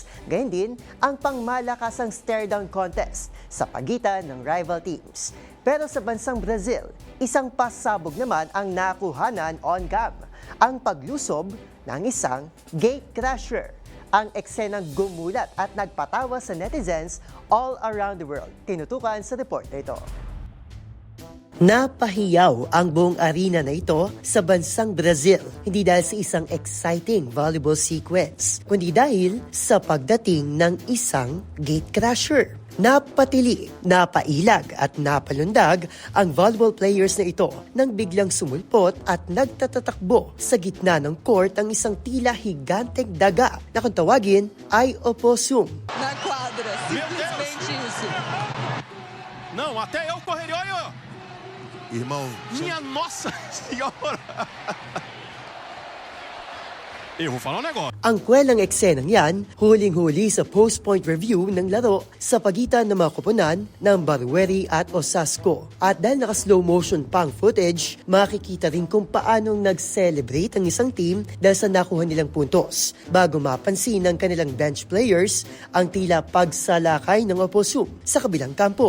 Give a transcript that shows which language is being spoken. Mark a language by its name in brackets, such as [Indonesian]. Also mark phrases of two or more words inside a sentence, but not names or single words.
[Filipino] Gayun din ang pangmalakasang stare-down contest sa pagitan ng rival teams. Pero sa bansang Brazil, isang pasabog naman ang nakuhanan [English] on cam. [Filipino] Ang paglusob ng isang gatecrasher. Ang eksenang gumulat at nagpatawa sa netizens [English] all around the world. [Filipino] Tinutukan sa report na ito. Napahiyaw ang buong arena na ito sa bansang Brazil, hindi dahil sa isang [English] exciting volleyball sequence, [Filipino] kundi dahil sa pagdating ng isang gatecrasher. Napatili, napailag at napalundag ang [English] volleyball players [Filipino] na ito nang biglang sumulpot at nagtatatakbo sa gitna ng court ang isang tila higanteng daga na kung tawagin ay opossum. [Portuguese] Na quadra, simplesmente isso. Não, até eu correria, olha! Irmão, Minha nossa senhora! Eu vou falar um negócio. [Filipino] Ang kwelang eksenang yan, huling-huli sa [English] post-point review [Filipino] ng laro sa pagitan ng mga koponan ng Barueri at Osasco. At dahil naka-slow motion pang footage, makikita rin kung paanong nag-celebrate ang isang team dahil sa nakuha nilang puntos, bago mapansin ng kanilang [English] bench players [Filipino] ang tila pagsalakay ng opossum sa kabilang kampo.